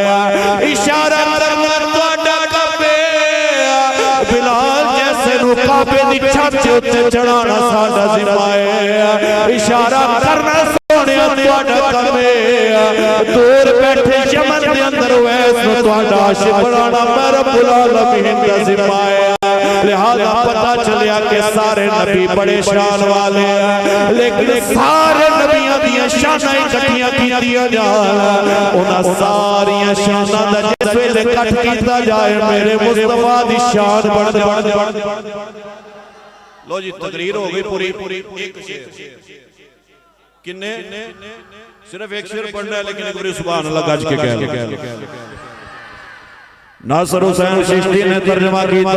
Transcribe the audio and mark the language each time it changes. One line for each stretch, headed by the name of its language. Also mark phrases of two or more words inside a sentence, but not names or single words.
Punjabi: اشارہ کرنا تہاڈا کم ہے۔ بلال جیسے نوں کعبے دی چھت اتے چڑھانا ساڈا ذمہ ہے. اشارہ کرنا سوہنیا تہاڈا کم ہے. دور بیٹھے یمن دے اندر ویس نوں تہاڈا عاشق بنانا میں
Arabic: رب العالمين
Punjabi: دا ذمہ ہے. لہٰذا پتہ چلیا کہ سارے نبی بڑے شان والے ہیں، لیکن سارے نبیاں دیاں شاناں اکٹھیاں کیتیاں جان، انہاں ساریاں شاناں دا جس ویلے کٹ کیتا جائے میرے مصطفیٰ دی شان بڑھ جائے. لو جی تقریر ہو گئی پوری. ایک شعر کنے صرف ایک شعر پڑھنا ہے، لیکن ایک بار
Arabic: سبحان الله
Punjabi: گج کے کہہ ناصر حسین چشتی نے ترجمہ کیا.